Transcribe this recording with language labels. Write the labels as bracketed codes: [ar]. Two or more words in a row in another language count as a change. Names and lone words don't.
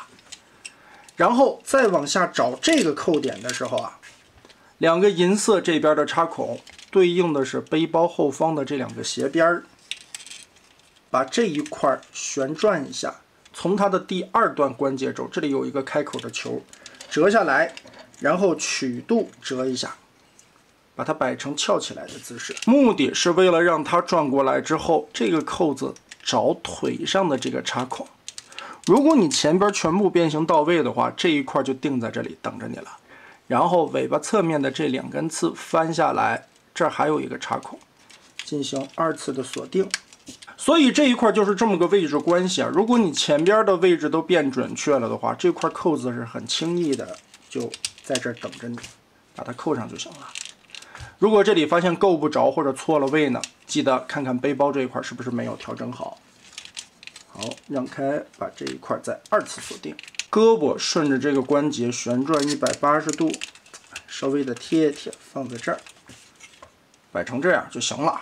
[zh] 然後再往下找這個扣點的時候啊，2個銀色這邊的插孔對應的是背包後方的這2個斜邊，把這一塊旋轉一下，從它的第2段關節軸，這裡有一個開口的球，折下來，然後曲度折一下，把它擺成翹起來的姿勢。目的是為了讓它轉過來之後，這個扣子找腿上的這個插孔。如果你前邊全部变形到位的話，這一塊就定在這裡等着你了。然後尾巴側面的這2根刺翻下來， 這兒還有一個插孔，进行2次的锁定。所以这一块就是这么个位置關係啊。如果你前邊的位置都變準確了的話，這塊扣子是很輕易的就在這兒等着你，把它扣上就行了。如果這裡發現夠不着或者錯了位呢，記得看看背包這一塊是不是沒有調整好。好，讓開，把這一塊再2次鎖定。胳膊順着這個關節旋轉180度，稍微的貼一貼，放在這兒，擺成這樣就行了。